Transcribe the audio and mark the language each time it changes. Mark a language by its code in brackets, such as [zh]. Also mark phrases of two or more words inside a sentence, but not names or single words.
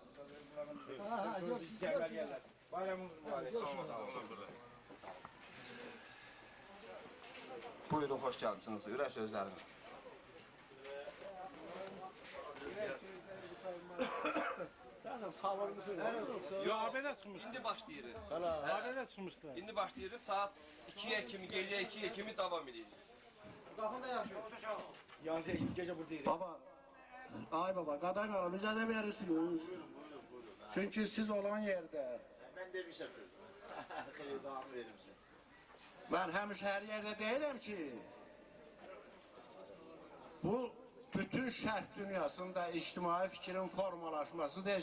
[az] Bayramınız mübarək, buyurun, xoş gəlmişsiniz, ürək sözləriniz. Yo, haberdə çıxmışdı. İndi başlayırıq. Haberdə çıxmışdı. İndi başlayırıq. Saat 2'ye kimi, gecə 2'ye kimi davam edirik. [tr] Yani gece buradayız. [az] Baba, ay baba, qadan qala bizə də verirsiniz. Çünki siz olan yerdə. Mən demişəm söz. Xeyirdanı verimsin. Mən həmişə hər yerdə deyirəm ki, bu bütün şərq dünyasında ictimai fikrin formalaşmasıdır.